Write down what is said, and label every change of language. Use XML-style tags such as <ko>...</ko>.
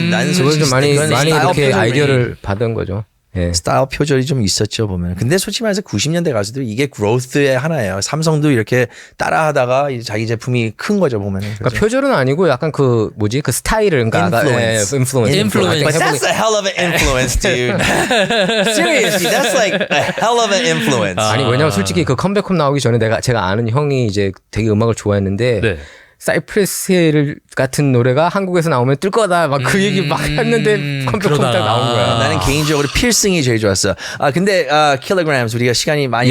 <ko>그걸 솔직히 좀 많이 그건 스타일 이렇게 표절이- 아이디어를 받은 거죠. 예. 스타일 표절이 좀 있었죠 보면. 근데 솔직히 말해서 90년대 가수들 이게 그로스의 하나예요. 삼성도 이렇게 따라하다가 이제 자기 제품이 큰 거죠 보면은. 그러니까 표절은 아니고 약간 그 스타일을 그러니까</ko> <en>Influence. Influence. But that's a hell of an influence, dude. Seriously, that's like a hell of an influence.</en> <ko>아니 왜냐면 솔직히 그 컴백홈 나오기 전에 제가 아는 형이 이제 되게 음악을 좋아했는데 네. 사이프러스 힐 같은 노래가 한국에서 나오면 뜰 거다 막 그 얘기 막 했는데 컴백홈 딱 그러다. 나온 거야. 나는 개인적으로 필승이 제일 좋았어. 근데 킬로그램스 우리가 시간이 많이</ko>